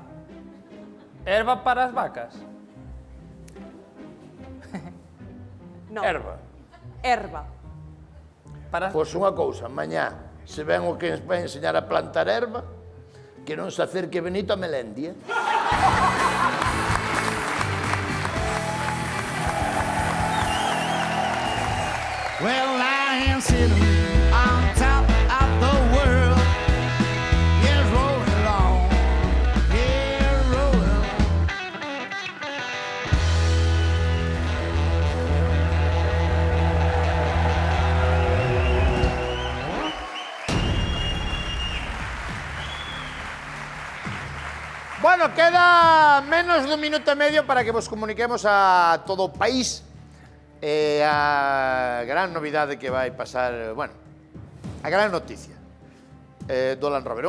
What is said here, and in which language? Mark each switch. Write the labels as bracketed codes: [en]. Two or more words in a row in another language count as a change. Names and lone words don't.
[gl] Erva para as vacas. No, Erva. erva. Para as... Pois unha cousa, mañá, se ven o que nos vai enseñar a plantar erva, que non se acerque Benito a Melendia. [en] Well, I am sitting on top of the world. Yeah, rolling along. Yeah, rolling. [gl] Bueno, queda menos dun minuto e medio para que vos comuniquemos a todo o país a gran novidade que vai pasar, bueno, a gran noticia do Land Rover.